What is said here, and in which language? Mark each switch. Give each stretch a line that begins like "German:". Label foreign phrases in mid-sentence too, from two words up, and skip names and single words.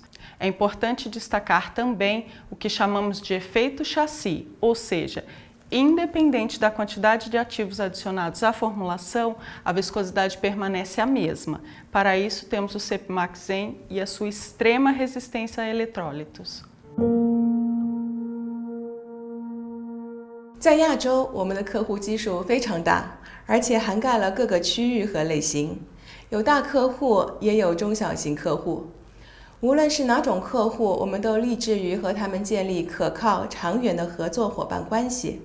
Portuguese: É importante destacar também o que chamamos de efeito chassi, ou seja, independente da quantidade de ativos adicionados à formulação, a viscosidade permanece a mesma. Para isso, temos o Cepimax Zen e a sua extrema resistência a eletrólitos.
Chinese: 在亚洲，我们的客户基数非常大，而且涵盖了各个区域和类型，有大客户，也有中小型客户。无论是哪种客户，我们都立志于和他们建立可靠、长远的合作伙伴关系。